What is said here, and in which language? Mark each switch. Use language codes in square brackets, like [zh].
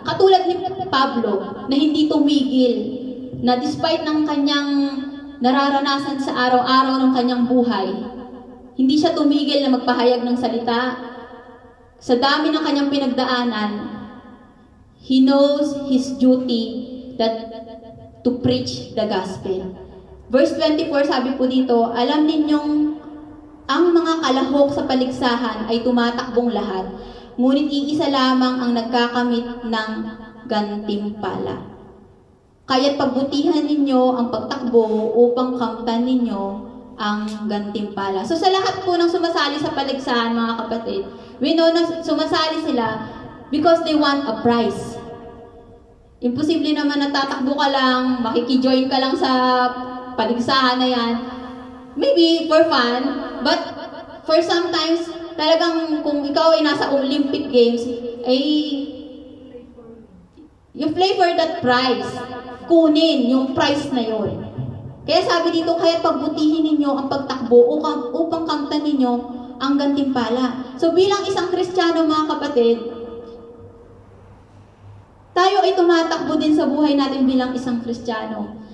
[tl] Katulad ni Pablo na hindi tumigil, na despite ng kanyang nararanasan sa araw-araw ng kanyang buhay, hindi siya tumigil na magpahayag ng salita. Sa dami ng kanyang pinagdaanan, [en] he knows his duty to preach the gospel. [tl] Verse 24, sabi po dito, alam ninyong ang mga kalahok sa paligsahan ay tumatakbong lahat, ngunit iisa lamang ang nagkakamit ng gantimpala. Kaya't pagbutihan ninyo ang pagtakbo upang kamtan ninyo ang gantimpala. So sa lahat po ng sumasali sa paligsahan, mga kapatid, we know na sumasali sila [en] because they want a prize. [tl] Imposible naman na tatakbo ka lang, makikijoin ka lang sa paligsahan na yan. [en] Maybe for fun, but for sometimes, [tl] talagang kung ikaw ay nasa [en] Olympic Games, ay you play for that prize. [tl] Kunin yung prize na yon. Kaya sabi dito, kaya pagbutihin ninyo ang pagtakbo upang kamtan ninyo ang gantimpala. So bilang isang Kristiyano, mga kapatid, tayo ay tumatakbo din sa buhay natin bilang isang Kristiyano.